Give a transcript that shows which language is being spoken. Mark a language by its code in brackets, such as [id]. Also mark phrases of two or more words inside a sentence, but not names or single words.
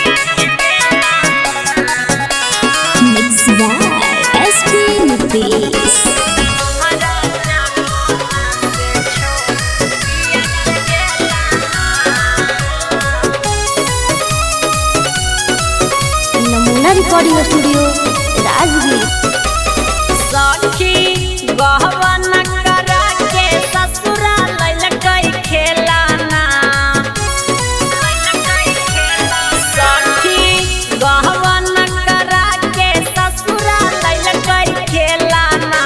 [en] Mixed by SP Nitesh. Namuna Recording Studio, Rajgir. [mai] सखी गहवन करा के ससुरा ललकई खेलाना सखी गहवन करा के ससुरा ललकई खेलाना